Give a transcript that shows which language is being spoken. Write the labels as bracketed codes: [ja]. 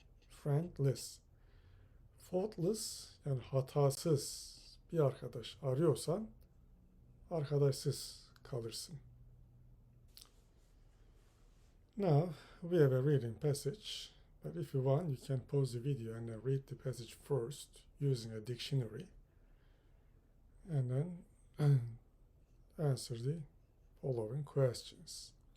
[en] Friendless. [tr] Faultless yani hatasız bir arkadaş arıyorsan arkadaşsız kalırsın. [en] Now we have a reading passage, but if you want, you can pause the video and read the passage first using a dictionary, and then answer the following questions.